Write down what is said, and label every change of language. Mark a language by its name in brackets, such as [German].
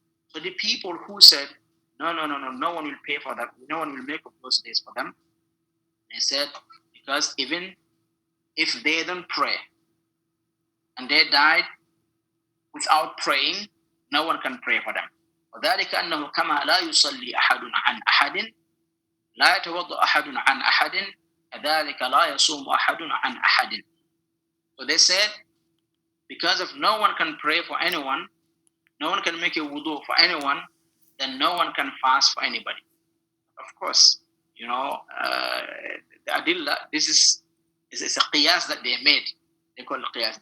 [English] So the people who said no one will pay for that, no one will make up those days for them. They said because even if they don't pray and they died without praying, no one can pray for them. [Arabic] وذلك أنه كما لا يصلي أحد عن أحد لا يتوضأ أحد عن أحد كذلك لا يصوم أحد عن أحد. [English] So they said because if no one can pray for anyone, no one can make a wudu for anyone, then no one can fast for anybody. Of course, the adilla, this is a qiyas that they made. They call it qiyas.